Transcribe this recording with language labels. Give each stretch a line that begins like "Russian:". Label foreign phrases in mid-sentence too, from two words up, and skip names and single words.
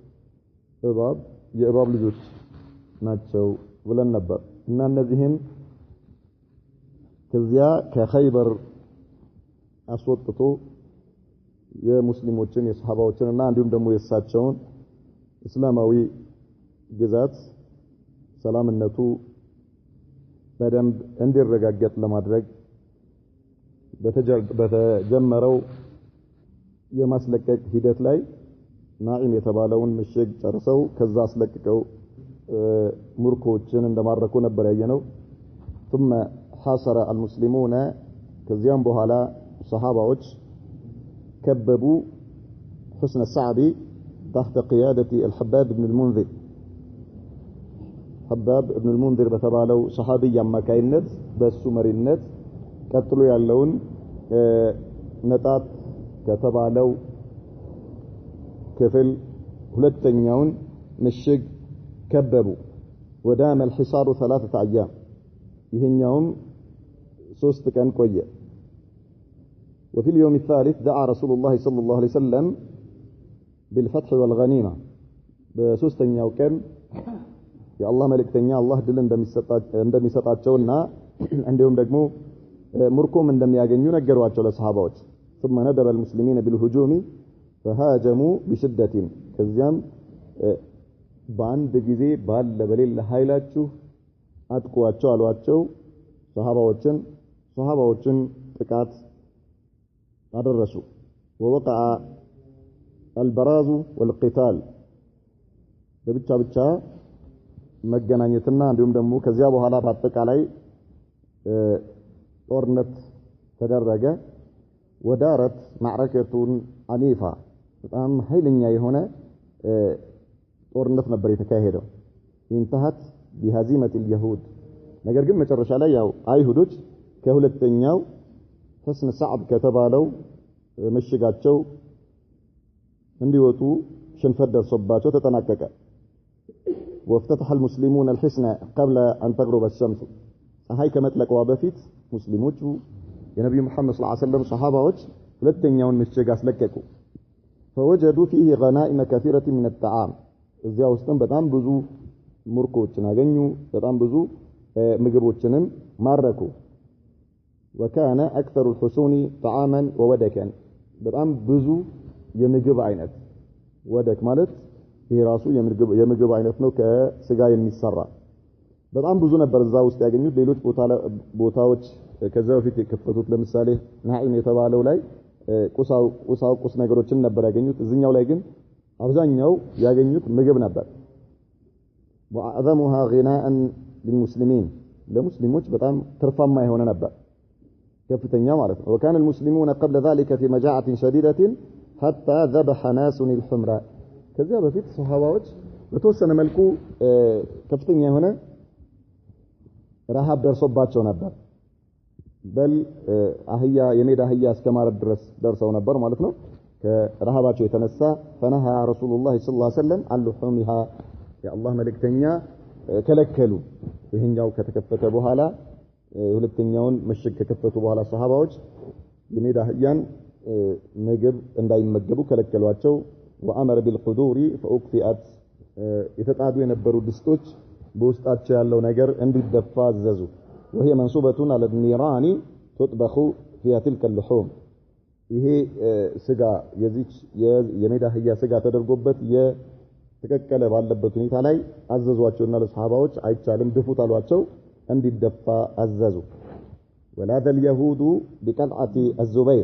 Amharic: የእባብ ልጆች ናቸው ብለን ነበር እና እነዚህን ከዚያ ከኸይበር አስወጥቶ የሙስሊሞችን የሰሃባዎችንና እንዲሁም ደግሞ የሳቸውን እስላማዊ ግዛት ሰላምነቱ በደንብ እንዲረጋገጥ ለማድረግ በተጀመረው የማስለቀቅ ሂደት ላይ ናኢም የተባለውን ምሽግ ጨርሰው ከዛ አስለቅቀው ሙርኮችን እንደማረኩ ነበር ያየነው።
Arabic: ثم حاصر المسلمون
Amharic: ከዚያም በኋላ ሰሃባዎች
Arabic: كببوا حسن الصعب تحت قيادة الحباب بن المنذر حباب بن المنذر
Amharic: በተባለው ሰሃቢ አማካይነት በሱ መሪነት ቀጥሎ ያለውን ነጣት ከተባለው ክፍል ሁለተኛውን ምሽግ ከበቡ
Arabic: ودام الحصار 3 ايام
Amharic: ይሄኛውም 3 ቀን ቆየ
Arabic: وفي اليوم الثالث دعا رسول الله صلى الله عليه وسلم بالفتح والغنيمة
Amharic: በሶስተኛው ቀን የአላህ መልእክተኛ አላህ ድል እንደሚሰጣቸውና እንዲሁም ደግሞ ሙርኮም እንደሚያገኙ ነገሯቸው ለሰሃባዎች
Arabic: ثم ندب المسلمين بالهجوم فهاجموا بشدة
Amharic: ከዚያም በአንድ ጊዜ ባለ በሌላ ኃይላችሁ አጥቋቸው አሏቸው ሰሃባዎችን ጥቃት አደረሱ
Arabic: ووقع البراز والقتال
Amharic: ብቻ መገናኘትና እንዲሁም ደግሞ ከዚያ በኋላ በአጠቃላይ ጦርነት ተደረገ
Arabic: ودارت معركة عنيفة
Amharic: በጣም ኃይለኛ የሆነ ጦርነት ነበር የተካሄደው
Arabic: انتهت بهزيمة اليهود
Amharic: ነገር ግን መጨረሻ ላይ ያው አይሁዶች ከሁለተኛው حسن صعب ከተባለው ምሽጋቸው እንዲወጡ ሽንፈት ደርሶባቸው ተጠናቀቀ
Arabic: وافتتح المسلمون الحصن قبل أن تغرب الشمس
Amharic: ፀሐይ ከመጥለቋ በፊት ሙስሊሞቹ የነብዩ መሐመድ
Arabic: صلى الله عليه وسلم
Amharic: ሰሃባዎች ሁለተኛውን ምሽግ አስለቀቁ
Arabic: فوجدوا فيه غنائم كثيرة من الطعام
Amharic: እዚያ ውስጥም በጣም ብዙ ሙርኮችን አገኙ በጣም ብዙ ምግቦችንም ማረኩ
Arabic: وكان أكثر الحصون طعاما وودكا
Amharic: በጣም ብዙ የምግብ አይነት ወደክ ማለት ይሄ ራሱ የምግብ አይነት ነው ከስጋ የሚሰራ በጣም ብዙ ነበር እዛ ውስጥ ያገኙት ሌሎች ቦታዎች ከዛ በፊት የከፈቱት ለምሳሌ ናኢም የተባለው ላይ ቁሳቁስ ነገሮችን ነበር ያገኙት እዚህኛው ላይ ግን አብዛኛው ያገኙት ምግብ ነበር
Arabic: وأعظمها غناء للمسلمين
Amharic: ለሙስሊሞች በጣም ትርፋማ የሆነ ነበር ከፍተኛ ማለት ነው
Arabic: وكان المسلمون قبل ذلك في مجاعة شديدة حتى ذبح ناس الحمراء
Amharic: ከዚያ በፊት ሰሃባዎች በተወሰነ መልኩ ከፍተኛ የሆነ ረሃብ ደርሶባቸው ነበር በል የሜዳ አህያ እስከማረድ ድረስ ደርሰው ነበር ማለት ነው ከረሃባቸው የተነሳ
Arabic: فنهى رسول الله صلى الله عليه وسلم عن لحومها
Amharic: የአላህ መልእክተኛ ከለከሉ ይሄኛው ከተከፈተ በኋላ ሁለተኛውን ምሽግ ከከፈቱ በኋላ ሰሃባዎች የሜዳ አህያን ምግብ እንዳይመገቡ ከለከሏቸው
Arabic: وأمر بالقدور فأكفئت
Amharic: የተጣዱ የነበሩ ድስቶች በውስጣቸው ያለው ነገር እንዲደፋ አዘዙ
Arabic: وهي منصوبة على النيران تطبخ فيها تلك اللحوم
Amharic: ይሄ ስጋ የዚች የሜዳ አህያ ስጋ ተደርጎበት የተከከለ ባለበት ሁኔታ ላይ አዘዟቸውና ለሰሃባዎች አይቻልም ድፉት አሏቸው እንዲደፋ አዘዙ ወላደ
Arabic: اليهود بقطعه الزبير